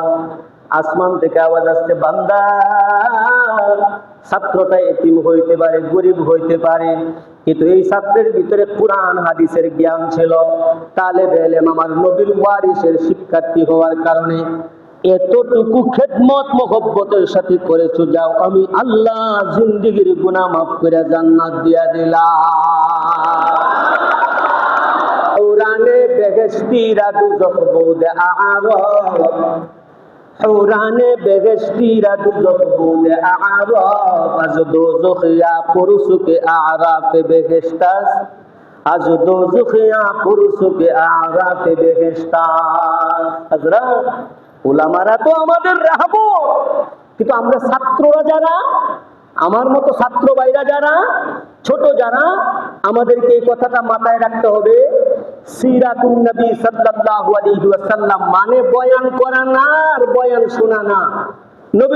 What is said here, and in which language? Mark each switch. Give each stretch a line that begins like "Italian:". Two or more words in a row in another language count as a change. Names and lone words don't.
Bangla: আসমান থেকে আওয়াজ আসছে, বান্দা, ছাত্রটা এতিম হইতে পারে, গরিব হইতে পারে, কিন্তু এই ছাত্রের ভিতরে কোরআন হাদিসের জ্ঞান ছিল। তালেবে ইলম আমার নবীর ওয়ারিসের শিক্ষার্থী হওয়ার কারণে এতটুকু খেদমত মহব্বতের সাথে করেছো, যাও আমি আল্লাহ জিন্দিগির গুনাহ মাফ করে জান্নাত দিয়া দিলাম।
Persian: حورانِ بہشتی را دوزخ بود اعراف، حورانِ بہشتی را دوزخ بود اعراف، از دوزخ یا پرسک اعراف بہشت است، از دوزخ یا پرسک اعراف بہشت است।
Bangla: হযরত উলামারা তো আমাদের রাহবর, কিন্তু আমরা ছাত্ররা যারা, আমার মতো ছাত্র ভাইরা যারা, ছোট যারা, আমাদেরকে এই কথাটা মাথায় রাখতে হবে।
Arabic: سيرة النبي صلى الله عليه وسلم
Bangla: মানে বয়ান করা না আর বয়ান শোনা না।